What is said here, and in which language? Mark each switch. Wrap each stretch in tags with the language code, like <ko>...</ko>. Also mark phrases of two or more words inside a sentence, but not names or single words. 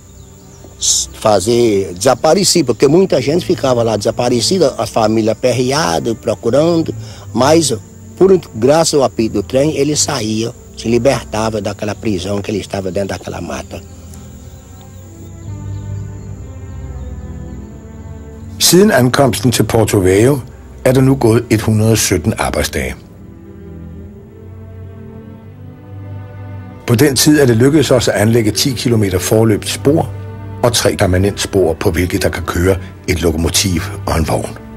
<pt>fazer desaparecer, porque muita gente ficava lá desaparecida, a família aperreada, procurando, mas por graças ao apito do trem ele saía, se libertava daquela prisão que ele estava dentro daquela mata.</pt> <da>Siden ankomsten til Porto Velho er der nu gået 117 arbejdsdage. På den tid er det lykkedes os at anlægge 10 km forløbt spor og 3 permanent spor, på hvilket der kan køre et lokomotiv og en vogn.</da>